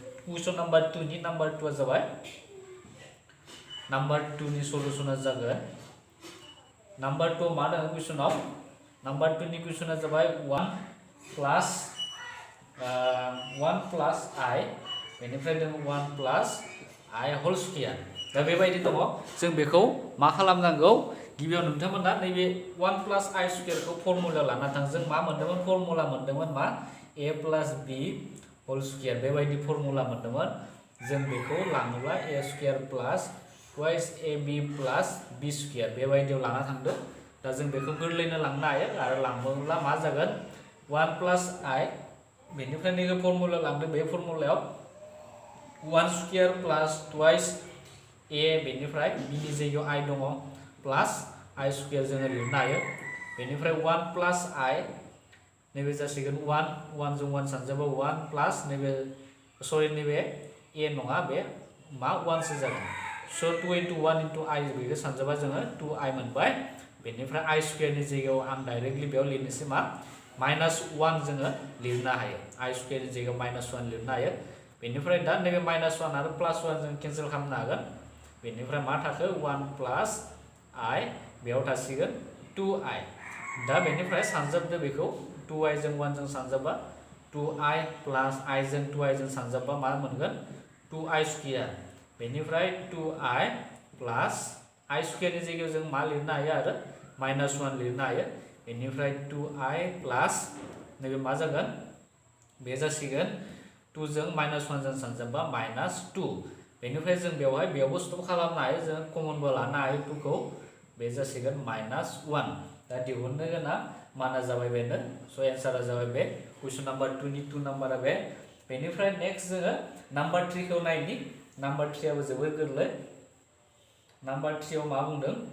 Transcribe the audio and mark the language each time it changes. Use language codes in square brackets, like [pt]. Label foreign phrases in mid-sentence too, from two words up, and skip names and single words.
[en] question number [brx] 2 नि नम्बर 2 जाबाय नम्बर 2 नि सलुशना जागोन नम्बर 2 मा दङ कुइसनाव नम्बर 2 नि कुइसना जाबाय 1 प्लस I बेनिफ्राय दङ 1 [en] plus I whole square [brx] दा बेबायदि दङ जों बेखौ मा खालामनांगौ गिबियाव नोंथांमोना नैबे 1 प्लस I स्क्वायर खौ फर्मुला लाना थां जों मा मोनदोंमोन फर्मुला मोनदोंमोन मा [en] A plus B whole square [brx] बेबायदि फर्मुला मोनदोंमोन जों बेखौ लाङोब्ला [en] A square plus twice AB plus B square [brx] बेबायदियाव लाना थांदो दा जों बेखौ गोरलैनो लांनो हायो आरो लांबोब्ला मा जागोन 1 प्लस I बेनिफ्राय नैबे फर्मुला लांदो बे फर्मुलायाव [en] 1 square plus twice A [brx] बेनिफ्राय B नि जायगायाव I दङ [en] plus I square [brx] जोङो लिरनो हायो बेनिफ्राय 1 प्लस I नैबे जासिगोन 1 जों 1 सानजाबा 1 प्लस नैबे सरि नैबे A नङा बे मा 1 सो जागोन सो [en] 2 into 1 into I [brx] बेखौ सानजाबा जोङो 2I मोनबाय बेनिफ्राय [en] I square [brx] नि जायगायाव आं डाइरेक्टलि बेयाव लिरनोसै मा -1 जोङो लिरनो हायो I स्क्वायर नि जायगायाव -1 लिरनो हायो बेनिफ्राय दा नैबे -1 आरो +1 जों केन्सेल खालामनो हागोन बेनिफ्राय मा थाखो [en] 1 plus I [brx] बेयाव थासिगोन 2I दा बेनिफ्राय सानजाबदो बेखौ 2I जों 1 जों सानजाबा [en] 2I plus I [brx] जों 2I जों सानजाबा मा मोनगोन [en] 2I square [brx] बेनिफ्राय [en] 2I plus I square [brx] नि जायगायाव जों मा लिरनो हायो आरो -1 लिरनो हायो बेनिफ्राय 2I प्लस नैबे मा जागोन बे जासिगोन 2 जों -1 जों सानजाबा -2 बेनिफ्राय जों बेयावबो स्टप खालामनो हायो जों कमनबो लानो हायो 2 खौ बे जासिगोन -1 दा दिहुननो गोनां माना जाबाय बेनो सो एन्सारा जाबाय बे [en] question number [brx] 2 नि 2 नाम्बारा बे बेनिफ्राय नेक्स्ट जोङो नम्बर 3 खौ नायनि नम्बर 3 आबो जोबोद गोरलै नम्बर 3 आव मा बुंदों